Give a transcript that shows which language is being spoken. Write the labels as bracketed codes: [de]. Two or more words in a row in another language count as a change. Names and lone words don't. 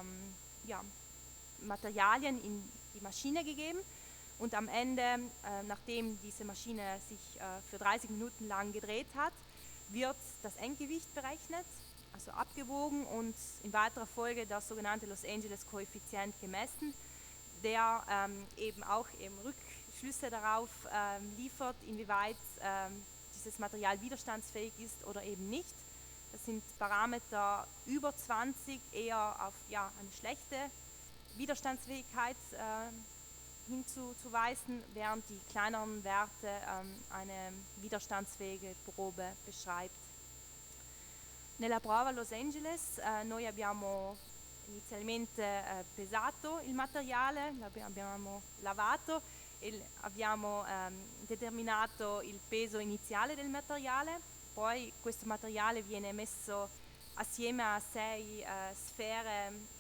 [de] Materialien in die Maschine gegeben und am Ende, nachdem diese Maschine sich für 30 Minuten lang gedreht hat, wird das Endgewicht berechnet, also abgewogen und in weiterer Folge der sogenannte Los Angeles Koeffizient gemessen, der eben auch Rückschlüsse darauf liefert, inwieweit dieses Material widerstandsfähig ist oder eben nicht. Das sind Parameter über 20 eher auf eine schlechte Widerstandsfähigkeit hinzuweisen, während die kleineren Werte eine widerstandsfähige Probe beschreibt. [it] Nella prova a Los Angeles noi abbiamo inizialmente pesato il materiale, l'abbiamo lavato e abbiamo determinato il peso iniziale del materiale, poi questo materiale viene messo assieme a 6 sfere